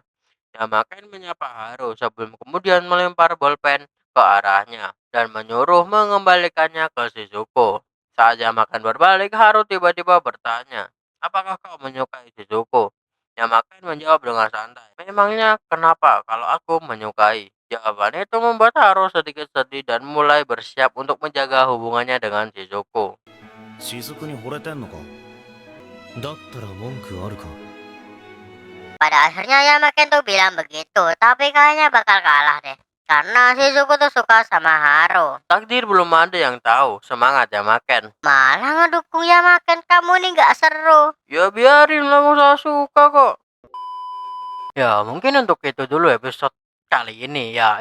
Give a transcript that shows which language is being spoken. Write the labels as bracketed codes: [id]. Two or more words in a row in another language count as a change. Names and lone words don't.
[id] Yamaken menyapa Haru sebelum kemudian melempar bolpen ke arahnya dan menyuruh mengembalikannya ke Shizuko. Saat Yamaken berbalik, Haru tiba-tiba bertanya, apakah kau menyukai Shizuko? Yamaken menjawab dengan santai, memangnya kenapa kalau aku menyukai? Jawaban itu membuat Haru sedikit sedih dan mulai bersiap untuk menjaga hubungannya dengan Shizuko. [ja] 雫に惚れてんのか。だったら文句あるか。 [id] Pada akhirnya Yamaken tuh bilang begitu. Tapi kayaknya bakal kalah deh. Karena Shizuku tuh suka sama Haru. Takdir belum ada yang tahu. Semangat Yamaken. Malah ngedukung Yamaken. Kamu nih gak seru. Ya biarin lah, saya suka kok. Ya mungkin untuk itu dulu episode kali ini ya.